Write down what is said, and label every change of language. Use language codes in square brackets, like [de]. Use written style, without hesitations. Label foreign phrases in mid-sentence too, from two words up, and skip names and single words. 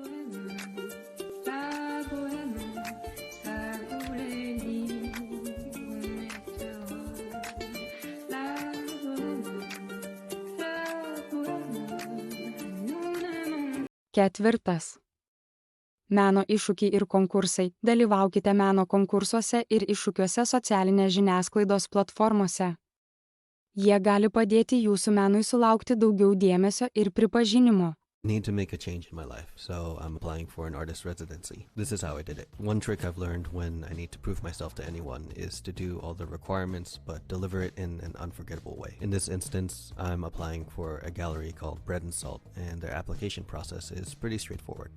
[lt] Ketvirtas. Meno iššūkiai ir konkursai. Dalyvaukite meno konkursuose ir iššūkiuose socialinės žiniasklaidos platformose. Jie gali padėti jūsų menui sulaukti daugiau dėmesio ir pripažinimo. [en] Need to make a change in my life, so I'm applying for an artist residency. This is how I did it. One trick I've learned when I need to prove myself to anyone is to do all the requirements but deliver it in an unforgettable way. In this instance, I'm applying for a gallery called Bread and Salt, and their application process is pretty straightforward.